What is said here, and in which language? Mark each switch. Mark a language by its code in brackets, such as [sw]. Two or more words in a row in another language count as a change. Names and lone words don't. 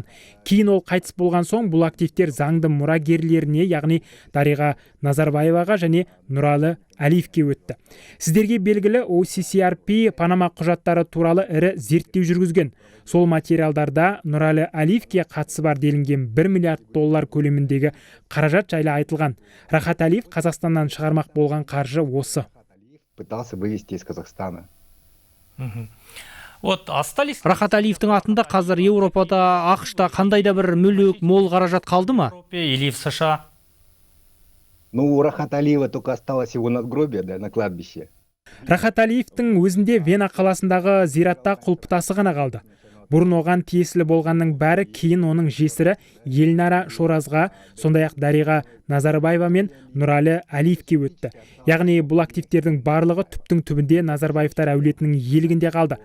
[kk] Кейін ол қайтыс болған соң бұл активтер заңды мұрагерлеріне, яғни Дариға Назарбаеваға және Нұралы Әлиевке өтті. Сіздерге белгілі OCCRP Панама құжаттары туралы ірі зерттеу жүргізген. Сол материалдарда Нұралы Әлиевке қатысы бар делінген 1 миллиард доллар көлеміндегі қаражат жайлы айтылған. Рахат Әлиев Қазақстаннан шығармақ болған қаржы осы. [ru] пытался вывести из Казахстана. [kk] Рахат Әлиевтің атында қазір Еуропада, ақшта қандай да бір мүлік, мол қаражат қалды ма? [ru] Или в США? Ну, у Рахата Әлиева только осталось его надгробие, да, на кладбище. [kk] Рахат Әлиевтің өзінде Вена қаласындағы зиратта құлпытасы ғана қалды. Бұрын оған тиесілі болғанның бәрі кейін оның жесірі Елнара Шоразға, сондай-ақ Дариға Назарбаева мен Нұралы Әлиевке өтті. Яғни бұл активтердің барлығы түптің түбінде Назарбаевтар әулетінің иелігінде қалды.